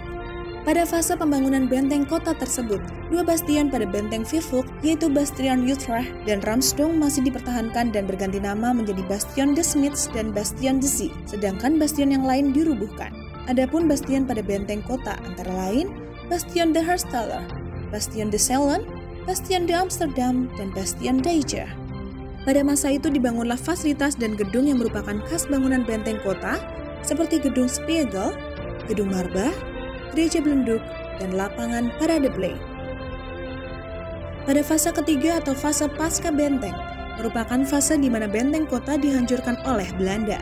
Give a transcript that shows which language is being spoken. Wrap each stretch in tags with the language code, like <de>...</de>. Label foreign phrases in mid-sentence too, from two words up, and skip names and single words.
<id>Pada fase pembangunan benteng kota tersebut, 2 bastion pada Benteng Vivok, yaitu Bastion Utrecht dan Ramsdorp masih dipertahankan dan berganti nama menjadi Bastion de Smits dan Bastion de Zee, sedangkan bastion yang lain dirubuhkan. Adapun bastion pada benteng kota antara lain Bastion de Hersteller, Bastion de Cellen, Bastion de Amsterdam, dan Bastion Dijker. Pada masa itu dibangunlah fasilitas dan gedung yang merupakan khas bangunan benteng kota, seperti Gedung Spiegel, Gedung Marbach, Gereja Belenduk, dan lapangan Parade Play. Pada fase ketiga atau fase pasca benteng, merupakan fase di mana benteng kota dihancurkan oleh Belanda.</id>